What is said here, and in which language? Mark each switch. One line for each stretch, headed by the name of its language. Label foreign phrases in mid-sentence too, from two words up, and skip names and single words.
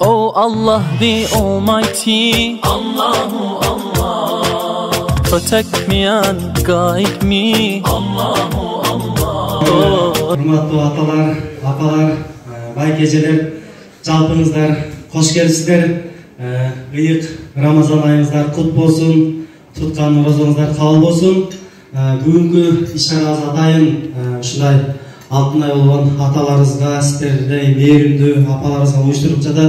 English: Allah the Almighty,
Arabic: الله الله,
English: protect me and guide me,
Arabic: الله الله.
Kyrgyz: Хурматлы аталар, апалар, байкежелер,
Kazakh: жалпыңыздар, қош келіпсіздер.
Kyrgyz: Ыйык Рамазан айыңыздар кут болсын, туткан оразаңыздар кабыл болсын. Бүгүнкү иш-чарабыз атайын ушундай алтын ай болгон аталарыбызга, сиздердей мээримдүү апаларыбызга уюштуруп жатат.